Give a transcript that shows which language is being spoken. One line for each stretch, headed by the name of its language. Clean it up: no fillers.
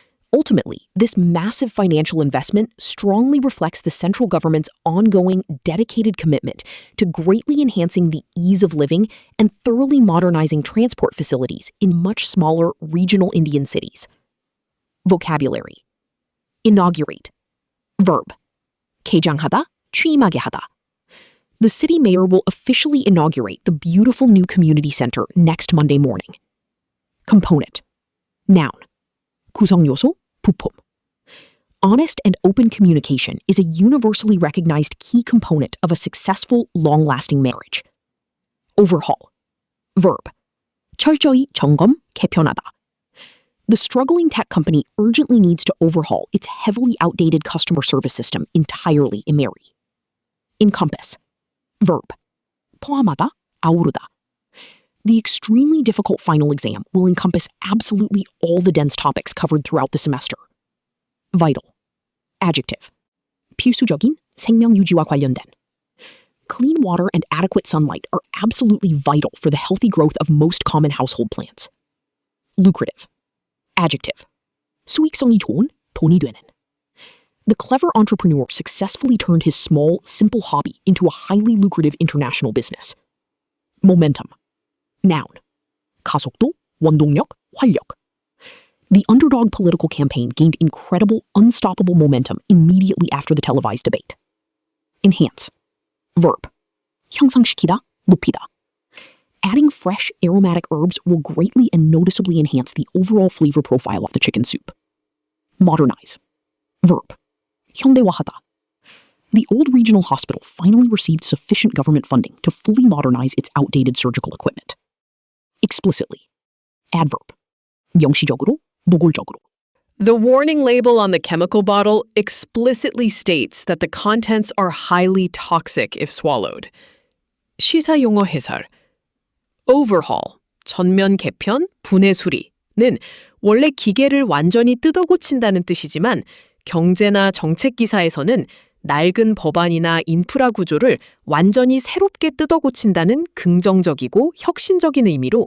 English: Ultimately, this massive financial investment strongly reflects the central government's ongoing, dedicated commitment to greatly enhancing the ease of living and thoroughly modernizing transport facilities in much smaller regional Indian cities. Vocabulary. Inaugurate. Verb.
Korean: 개장하다, 취임하게 하다.
English: The city mayor will officially inaugurate the beautiful new community center next Monday morning. Component. Noun.
Korean: 구성 요소, 부품.
English: Honest and open communication is a universally recognized key component of a successful, long-lasting marriage. Overhaul. Verb.
Korean: 철저히 점검, 개편하다.
English: The struggling tech company urgently needs to overhaul its heavily outdated customer service system entirely in Mary. Encompass. Verb.
Korean: 포함하다, 아우르다.
English: The extremely difficult final exam will encompass absolutely all the dense topics covered throughout the semester. Vital. Adjective.
Korean: 필수적인, 생명 유지와 관련된.
English: Clean water and adequate sunlight are absolutely vital for the healthy growth of most common household plants. Lucrative. Adjective.
Korean: 수익성이 좋은, 돈이 되는.
English: The clever entrepreneur successfully turned his small, simple hobby into a highly lucrative international business. Momentum. Noun.
Korean: 가속도, 원동력, 활력.
English: The underdog political campaign gained incredible, unstoppable momentum immediately after the televised debate. Enhance. Verb.
Korean: 형상시키다, 높이다.
English: Adding fresh, aromatic herbs will greatly and noticeably enhance the overall flavor profile of the chicken soup. Modernize. Verb.
Korean: 현대화하다.
English: The old regional hospital finally received sufficient government funding to fully modernize its outdated surgical equipment. Explicitly. Adverb.
Korean: 명시적으로, 노골적으로.
English: The warning label on the chemical bottle explicitly states that the contents are highly toxic if swallowed.
Korean: 시사용어 해설. Overhaul, 전면 개편, 분해 수리는 원래 기계를 완전히 뜯어 고친다는 뜻이지만 경제나 정책 기사에서는 낡은 법안이나 인프라 구조를 완전히 새롭게 뜯어 고친다는 긍정적이고 혁신적인 의미로